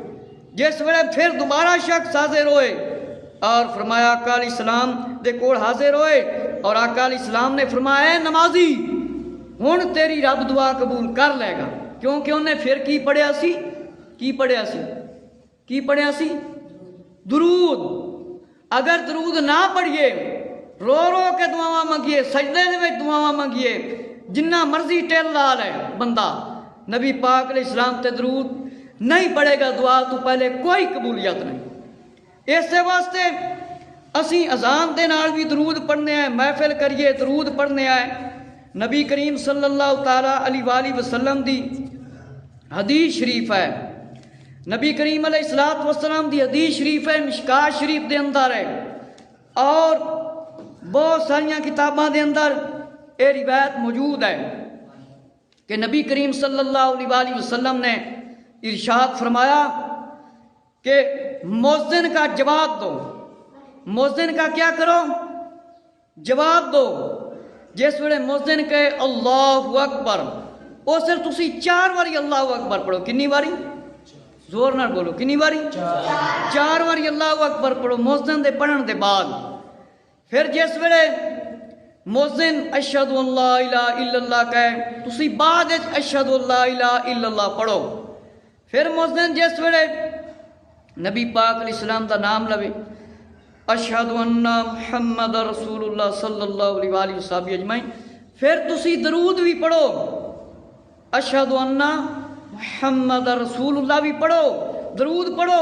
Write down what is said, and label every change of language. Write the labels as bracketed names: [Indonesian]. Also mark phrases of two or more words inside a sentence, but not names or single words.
[Punjabi] جس ویلے پھر دوبارہ شخص حاضر ہوئے اور فرمایا آقا [Arabic] علیہ السلام [Punjabi] دے کول حاضر ہوئے اور آقا [Arabic] علیہ السلام [Punjabi] نے فرمایا اے نمازی ہن تیری رب دعا قبول کر لے گا، کیونکہ انہیں پھر کی پڑھیا سی، کی پڑھیا سی، کی پڑھیا سی؟ درود۔ اگر درود نہ پڑھیے، رو رو کے دعاواں منگیے، سجدے دے وچ دعاواں منگیے، جنہ مرضی ٹیل لا لے بندہ، نبی پاک [Arabic] علیہ السلام [Punjabi] تے درود نہیں پڑھے گا، دعا تو پہلے کوئی قبولیت نہیں۔ اس واسطے اسی اذان دے نال بھی درود پڑھنے آئے، محفل کریے درود پڑھنے آئے۔ نبی کریم [Arabic] صلی اللہ تعالیٰ علیہ وآلہ وسلم [Punjabi] دی حدیث شریف ہے، نبی کریم [Arabic] علیہ الصلوۃ والسلام [Punjabi] دی حدیث شریف ہے، مشکات شریف دے اندر ہے اور بہت ساریاں کتاباں دے اندر یہ روایت موجود ہے کہ نبی کریم [Arabic] صلی اللہ علیہ وآلہ وسلم [Punjabi] نے ارشاد فرمایا کہ [Urdu] مؤذن کا جواب دو، مؤذن کا کیا کرو؟ جواب دو۔ [Punjabi] جس ویلے مؤذن کہے [Arabic] اللہ اکبر، [Punjabi] اس سے تسی 4 واری [Arabic] اللہ اکبر [Punjabi] پڑھو، کنی واری؟ زور نہ بولو، کنی واری؟ 4 واری [Arabic] اللہ اکبر [Punjabi] پڑھو مؤذن دے پڑھن دے بعد۔ پھر جس ویلے مؤذن [Arabic] اشہد ان لا الہ الا اللہ [Punjabi] کہے، تسی بعد [Arabic] اشہد ان لا الہ الا اللہ [Punjabi] پڑھو۔ پھر مؤذن جس ویلے نبی پاک [Arabic] علیہ السلام [Punjabi] دا نام لوے، [Arabic] اشہد ان محمد رسول اللہ صلی اللہ علیہ وآلہ وسلم اجمعین، [Punjabi] پھر تسی درود بھی پڑھو، [Arabic] اشہد ان محمد رسول اللہ [Punjabi] بھی پڑھو، درود پڑھو۔